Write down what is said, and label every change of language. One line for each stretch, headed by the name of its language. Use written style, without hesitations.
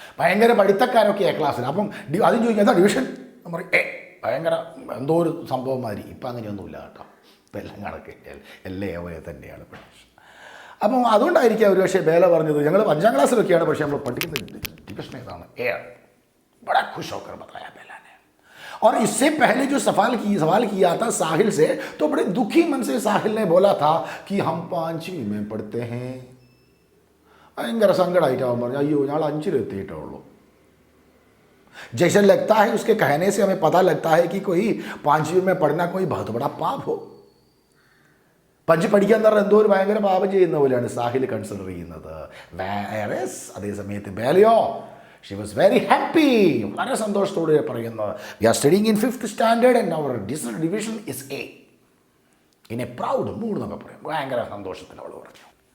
Malayalam: ഭയങ്കര പഠിത്തക്കാരൊക്കെ എ ക്ലാസ്സിൽ. അപ്പം അതും ചോദിക്കുക എന്താ ഡിവിഷൻ എന്ന് പറയും. ഭയങ്കര എന്തോ ഒരു സംഭവം മാതിരി. ഇപ്പം അങ്ങനെയൊന്നുമില്ല കേട്ടോ. ഇപ്പം എല്ലാം കണക്ക് എല്ലാ ഏവയെ തന്നെയാണ് പഠിച്ചത്. അപ്പം അതുകൊണ്ടായിരിക്കും ഒരു പക്ഷേ ബേല പറഞ്ഞത് ഞങ്ങൾ 5ാം ക്ലാസ്സിലൊക്കെയാണ്, പക്ഷേ നമ്മൾ പഠിക്കുന്ന ഡിവിഷൻ ഏതാണ്? എ.
Hindi: ബഡാ ഖുഷ് ഹോക്കർ ബതായ ബേല ने. और इससे पहले जो सवाल किया था साहिल से, तो बड़े दुखी मन से साहिल ने बोला था कि हम 5वीं में पढ़ते हैं.
Malayalam: ഭയങ്കര സങ്കടമായിട്ട് അവൻ പറഞ്ഞു, അയ്യോ ഞങ്ങൾ 5-ലെത്തിയിട്ടുള്ളൂ.
Hindi: जैसे लगता है उसके कहने से हमें पता लगता है कि कोई 5वीं में पढ़ना कोई बहुत बड़ा पाप हो.
Malayalam: 5 പഠിക്കുക എന്ന് പറഞ്ഞാൽ എന്തോ ഒരു ഭയങ്കര പാപം ചെയ്യുന്ന പോലെയാണ് സാഹിൽ കൺസിഡർ ചെയ്യുന്നത്.
English: അതേ സമയത്ത് ബേലയോ, ഷി വാസ് വെരി ഹാപ്പി.
Malayalam: വളരെ സന്തോഷത്തോടെ പറയുന്നത്,
English: We are studying in 5th standard and our division is A. In a proud mood
Malayalam: എന്നൊക്കെ പറയും. ഭയങ്കര സന്തോഷത്തിൽ അവൾ പറഞ്ഞു.